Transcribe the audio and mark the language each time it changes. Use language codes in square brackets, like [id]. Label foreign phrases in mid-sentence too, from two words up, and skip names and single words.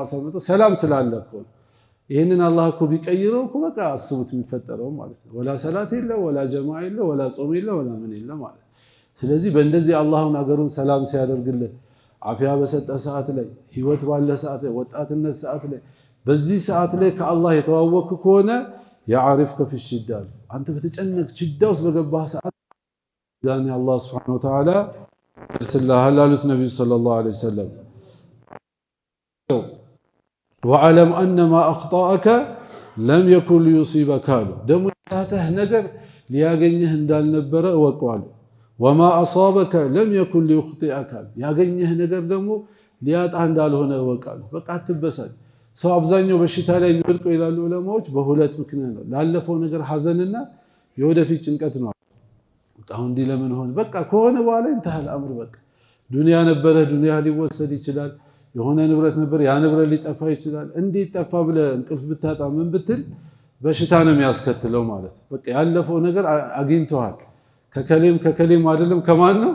[am] ሰምተው ሰላም ስላለ እኮ ይሄንን አላህ እኮ ቢቀይረው እኮ በቃ አስቡት የሚፈጠረው ማለት ነው። ወላ ሰላት የለ ወላ ጀማዓ የለ ወላ ጾም የለ ወላ ምን የለ ማለት። ስለዚህ በእንደዚህ አላህን አገሩን ሰላም ሲያደርግልህ አፊያ በሰጠ ሰዓት ላይ ህይወት ባለ ሰዓት ላይ ወጣትነት ሰዓት ላይ በዚህ ሰዓት ላይ ከአላህ የተዋወቅ ከሆነ [ar] يعرفك في الشدة [am] አንተ በተጨነቅ ችዳ ውስጥ በገባህ ሰዓት ዛኔ አላህ [ar] سبحانه وتعالى [am] ይደርስልሃል አሉት ነብዩ [ar] صلى الله عليه وسلم። وعلم ان ما اخطاك لم يكن ليصيبك [am] ደሞ ያተህ ነገር ሊያገኝህ እንዳልነበረ ወቀዋል። [ar] وما اصابك لم يكن ليخطئك [am] ያገኘህ ነገር ደግሞ ሊያጣህ እንዳልሆነ ወቀዋል። በቃ አትበሳጭ። ሰው አብዛኛው በሽታ ላይ የሚወድቀው ይላሉ ዑለማዎች በሁለት ምክንያት ነው። ላለፈው ነገር ሐዘንና የወደፊት ጭንቀት ነው። አሁን ዲ ለምን ሆነ በቃ ከሆነ በኋላ [ar] انتهى الأمر [am] በቃ ዱንያ ነበረ ዱንያ ሊወሰድ ይችላል። የሆነ ንብረት ነበር ያ ንብረት ሊጠፋ ይችላል። እንዴት ጠፋ ብለ እንቅልፍ ብታጣ ምን ብትል በሽታ ነው የሚያስከትለው ማለት። በቃ ያለፈው ነገር አግኝተዋል። ከከሌም አይደለም ከማን ነው?